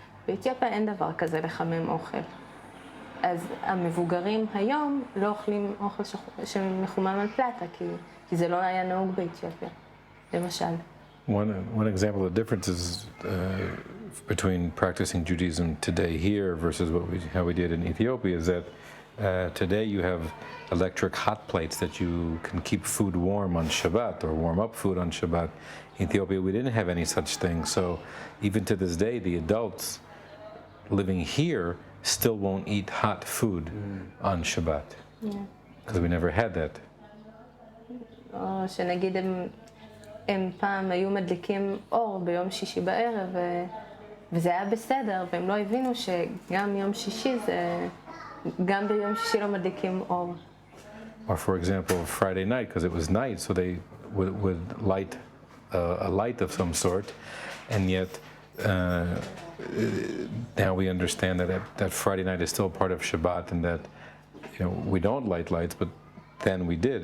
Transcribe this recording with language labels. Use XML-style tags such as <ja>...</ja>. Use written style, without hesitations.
<he>באתיופיה אין דבר כזה לחמם אוכל. אז המבוגרים היום לא אוכלים אוכל שמחומם על פלטה, כי זה לא היה נהוג באתיופיה, למשל.</he> <en>One example of the differences between practicing Judaism today here versus how we did in Ethiopia is that today you have electric hot plates that you can keep food warm on Shabbat or warm up food on Shabbat. In Ethiopia, we didn't have any such thing. So even to this day, the adults living here still won't eat hot food on Shabbat. Because we never had that.</en> <he>או שנגיד הם פעם היו מדליקים אור ביום שישי בערב, וזה היה בסדר, והם לא הבינו שגם יום שישי גם ביום שישי לא מדליקים אור.</he> <en>Or for example, Friday night, because it was night, so they would light a light of some sort, and yet now we understand that Friday night is still part of Shabbat, and that we don't light lights, but then we did.</en>